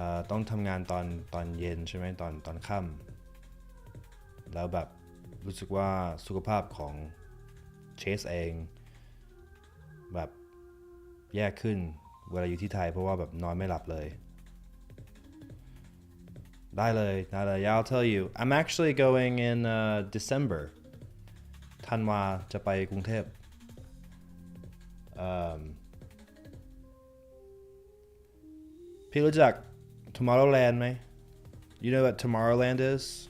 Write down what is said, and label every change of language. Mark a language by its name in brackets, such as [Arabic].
[Thai] ต้องทำงานตอนเย็นใช่ไหมตอนค่ำแล้วแบบรู้สึกว่าสุขภาพของเชสเองแบบแย่ขึ้นเวลาอยู่ที่ไทยเพราะว่าแบบนอนไม่หลับเลยได้เลย [English] Yeah, I'll tell you. I'm actually going in December. [Thai] ธันวาจะไปกรุงเทพพี่รู้จัก Tomorrowland ไหม [English] You know what Tomorrowland is?